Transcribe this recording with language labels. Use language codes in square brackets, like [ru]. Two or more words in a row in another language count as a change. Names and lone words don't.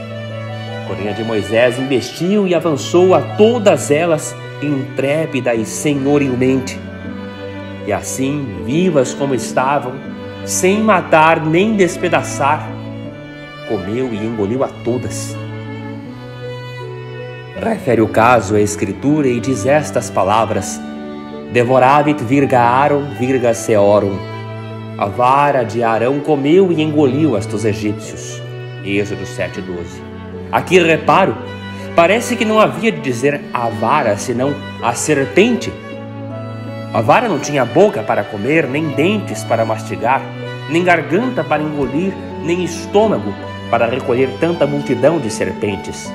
[pt] Porém a de Moisés investiu e avançou a todas elas, intrépida e senhorilmente. E assim, vivas como estavam, sem matar nem despedaçar, comeu e engoliu a todas. Refere o caso à Escritura e diz estas palavras: [la] Devoravit virga Aaron virga Seorum. [pt] A vara de Arão comeu e engoliu as dos egípcios. Êxodo 7:12. Aqui reparo, parece que não havia de dizer a vara, senão a serpente. A vara não tinha boca para comer, nem dentes para mastigar, nem garganta para engolir, nem estômago para recolher tanta multidão de serpentes.